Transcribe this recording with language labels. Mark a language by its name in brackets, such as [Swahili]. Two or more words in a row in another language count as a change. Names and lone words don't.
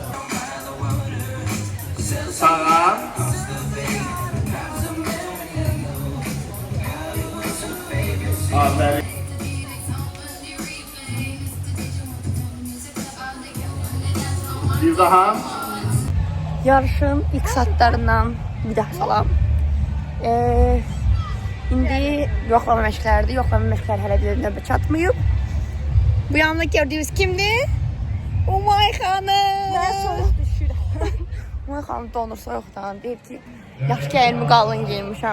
[Azerbaijani] Sağa. Aferin. Bir daha. Yarışın ilk saatlərindən bir daha salam. İndi yoxlama məşqləridir. Yoxlama məşqləri hələ bir növbə çatmayıb. Bu yanımda gördüyünüz kimdir? Umay xanım. Mən soyuq düşürəm. Umay xanım donur soyuqdan. Deyir ki, yaxşı ki, elmi qalın giyinmişəm.